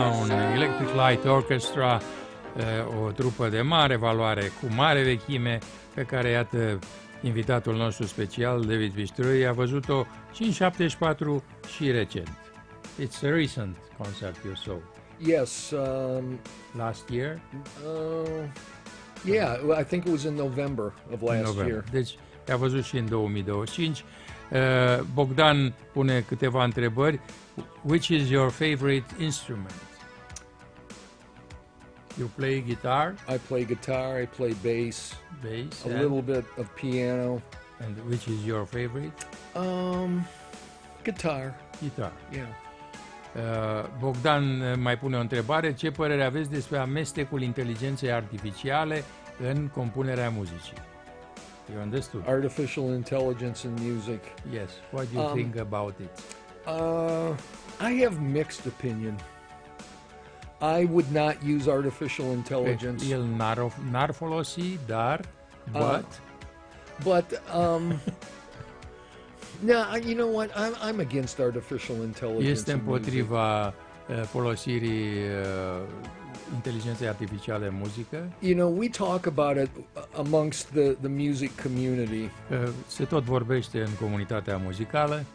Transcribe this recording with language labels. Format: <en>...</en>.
<ro>un Electric Light Orchestra, o trupă de mare valoare, cu mare vechime, pe care, iată, invitatul nostru special, David Biștrui, a văzut-o și în 74 și recent.</ro> <en>It's a recent concert you saw. Yes. Last year? Yeah, I think it was in November of last November. Year.</en> <ro>Deci a văzut și în 2025. Bogdan pune câteva întrebări.</ro> <en>Which is your favorite instrument? You play guitar? I play guitar, I play bass. Bass. A little bit of piano. And which is your favorite? Guitar. Guitar. Yeah.</en> <ro>Bogdan mai pune o întrebare. Ce părere aveți despre amestecul inteligenței artificiale în compunerea muzicii?</ro> <en>You understood? Artificial intelligence in music. Yes. What do you think about it? I have mixed opinion. I would not use artificial intelligence.</en> <ro>El n-ar folosi, dar,</ro> <en>but no, you know what? I'm against artificial intelligence.</en> <ro>Este împotriva folosirii inteligenței artificiale în muzică.</ro> <en>You know, we talk about it amongst the music community.</en> <ro>Se tot vorbește în comunitatea muzicală.</ro>